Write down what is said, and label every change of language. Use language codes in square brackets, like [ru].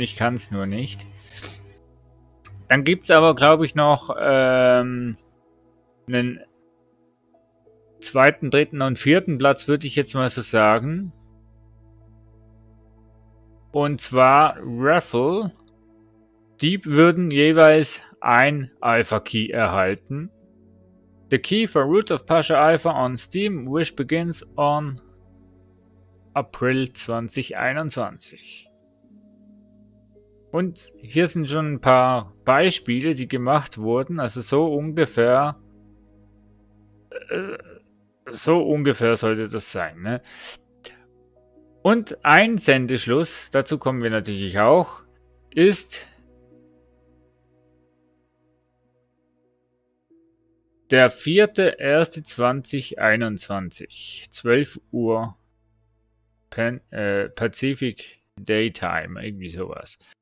[de] Ich kann es nur nicht. Dann gibt es aber, glaube ich, noch einen zweiten, dritten und vierten Platz, würde ich jetzt mal so sagen. Und zwar Raffle. Die würden jeweils ein Alpha Key erhalten. [en] The key for Root of Pasha Alpha on Steam, which begins on April 2021. [de] Und hier sind schon ein paar Beispiele, die gemacht wurden. Also so ungefähr sollte das sein, ne? Und ein Sendeschluss, dazu kommen wir natürlich auch, ist der 4.1.2021, 12 Uhr Pacific Daytime, irgendwie sowas.